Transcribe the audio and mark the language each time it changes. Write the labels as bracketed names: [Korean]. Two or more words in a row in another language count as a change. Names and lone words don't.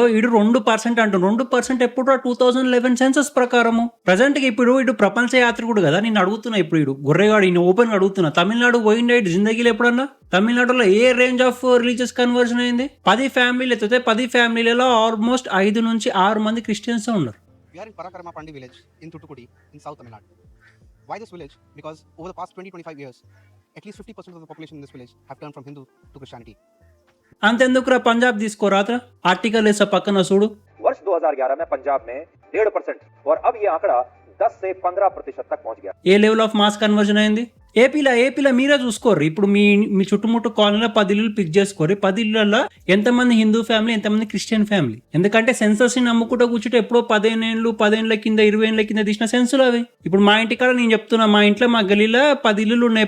[Telugu] ఇడు 2% అంటారు. 2% ఎప్పుడు? 2011 సెన్సస్ ప్రకారము. ప్రజెంట్గా ఇప్పుడు ఇటు ప్రపంచ యాత్రికుడు కదా. నేను అడుగుతున్నా, ఇప్పుడు ఇడు గొర్రెగాడు, ఈయన ఓపెన్ అడుగుతున్నా, తమిళనాడు పోయిండే ఇటు జిందగీలో ఎప్పుడన్నా? తమిళనాడులో [English] a range of religious conversion [Telugu] అయింది? 10 ఫ్యామిలీలు ఎత్తితే 10 ఫ్యామిలీలలో ఆల్మోస్ట్ 5 నుంచి 6 మంది క్రిస్టియన్స్ ఉన్నారు. [English] We are in Parakarmapandi village in Thoothukudi in South Tamil Nadu. Why this village? Because over the past 20-25 years, at least 50% of the population in this village have turned from Hindu to Christianity. [Telugu] అంతెందుకురా, పంజాబ్ తీసుకోరాత్రా, ఆర్టికల్ వేసా పక్కన చూడు. [Hindi] वर्ष 2011 में पंजाब में 1.5% और अब ये आंकड़ा 10 से 15% तक पहुंच गया. [English] a level of mass conversion [Telugu] అయింది? ఏపీలో మీరే చూసుకోర్రు. ఇప్పుడు మీ చుట్టుముట్టు కాలనీలో 10 ఇల్లు పిక్ చేసుకోరు. 10 ఇళ్లలో ఎంతమంది హిందూ ఫ్యామిలీ, ఎంతమంది క్రిస్టియన్ ఫ్యామిలీ? ఎందుకంటే సెన్సస్ ని నమ్ముకుంటూ కూర్చుంటే ఎప్పుడో 10 ఏళ్ళ కింద 20 ఏళ్ళ కింద తీసిన సెన్సులు అవి. ఇప్పుడు మా ఇంటి కాడ నేను చెప్తున్నా, మా ఇంట్లో మా గలీలో 10 ఇల్లులు ఉన్నాయి.